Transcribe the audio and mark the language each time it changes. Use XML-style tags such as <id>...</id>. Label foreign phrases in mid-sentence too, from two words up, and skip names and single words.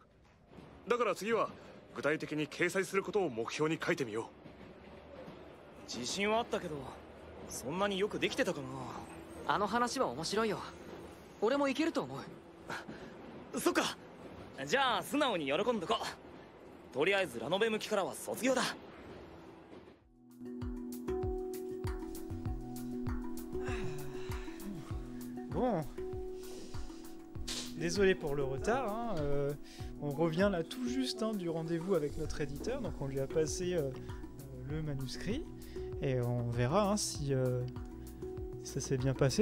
<ja>だから次は具体的に掲載することを目標に書いてみよう。自信はあったけど、そんなによくできてたかな。あの話は面白いよ。俺もいけると思う。そっか。じゃあ素直に喜んどこう。とりあえずラノベ向きからは卒業だ。</ja> <fr>Bon, désolé pour le retard, hein, on revient là tout juste du rendez-vous avec notre éditeur, donc on lui a passé le manuscrit, Et on verra si ça s'est bien passé.</fr>